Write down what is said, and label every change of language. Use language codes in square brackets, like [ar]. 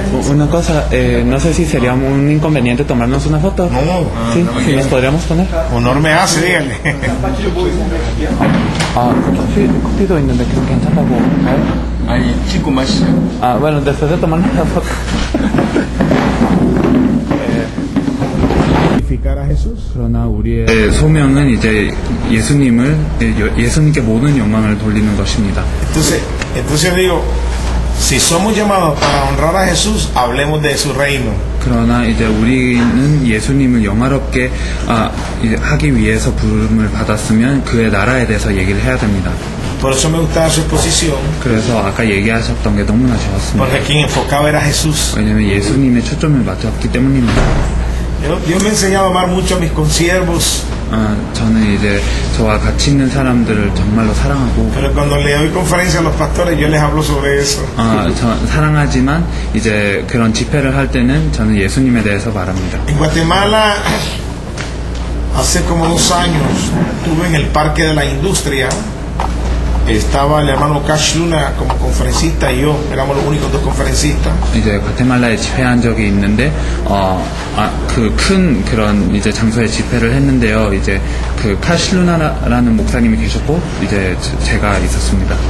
[es] Una cosa, no sé si sería un inconveniente tomarnos una foto. No, Sí, sí, nos podríamos poner. honor me hace, díganle. [ko] 커피도 있는데 그럼 괜찮다고 할까요? 아니, 찍고 마시죠. [es] Bueno, después de tomarnos la foto. Glorificar a Jesús. [ko] 그러나 우리의 소명은 이제 예수님께 모든 영광을 돌리는 것입니다. [es] Entonces digo, si somos llamados para honrar a Jesús, hablemos de su reino. [ko] 그러나 이제 우리는 예수님을 영화롭게 이제 하기 위해서 부름을 받았으면 그의 나라에 대해서 얘기를 해야 됩니다. [es] Por eso me gustaba su exposición, [ko] 그래서 아까 얘기하셨던 게 너무나 좋았습니다. [es] porque quien enfocaba era Jesús. [ko] 왜냐면 예수님의 초점을 맞췄기 때문입니다. [es] Dios me ha enseñado a amar mucho a mis consiervos, [ko] 저는 이제 저와 같이 있는 사람들을 정말로 사랑하고 [es] pero cuando le doy conferencia a los pastores, yo les hablo sobre eso. [ko] 사랑하지만 이제 그런 집회를 할 때는 저는 예수님에 대해서 말합니다. [es] En Guatemala, hace como 2 años, estuve en el Parque de la Industria. Estaba el hermano Cash Luna como conferencista y yo, éramos los únicos 2 conferencistas. [ko] 이제 과테말라에 집회한 적이 있는데 그 큰 그런 이제 장소에 집회를 했는데요. 이제 그 카실루나라는 목사님이 계셨고 이제 제가 있었습니다.